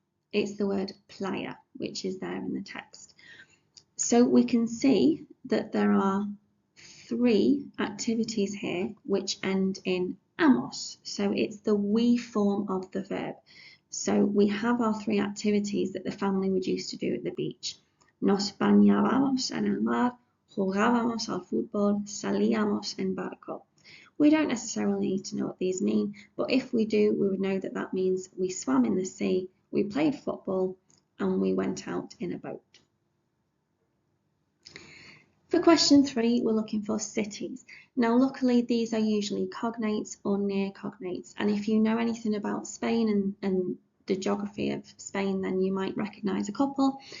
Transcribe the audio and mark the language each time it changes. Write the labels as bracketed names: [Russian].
[English] It's the word playa, which is there in the text. So we can see that there are three activities here which end in amos. So it's the we form of the verb. So we have our three activities that the family would used to do at the beach. [Spanish] Nos bañábamos en el mar, jugábamos al fútbol, salíamos en barco. [English] We don't necessarily need to know what these mean, but if we do, we would know that that means we swam in the sea, we played football, and we went out in a boat. For question 3, we're looking for cities. Now, luckily, these are usually cognates or near cognates, and if you know anything about Spain and the geography of Spain, then you might recognise a couple.